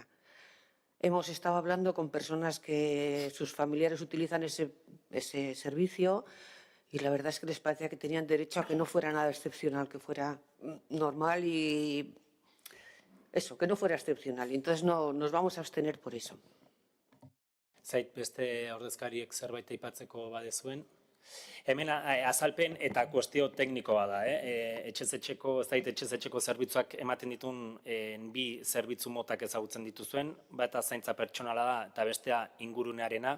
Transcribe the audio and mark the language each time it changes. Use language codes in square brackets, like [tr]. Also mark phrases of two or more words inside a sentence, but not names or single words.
[es] Hemos estado hablando con personas que sus familiares utilizan ese servicio y la verdad es que les parecía que tenían derecho a que no fuera nada excepcional, que fuera normal y eso, que no fuera excepcional. Y entonces no nos vamos a abstener por eso. [eu] Zait beste ordezkariek zerbait aipatzeko badezuen. Hemen azalpen eta kuestio teknikoa da. Etxez-etxeko, ez dakit etxez-etxeko zerbitzuak ematen ditun bi zerbitzu motak ezagutzen dituzuen, bata zaintza pertsonala da eta bestea ingurunearena.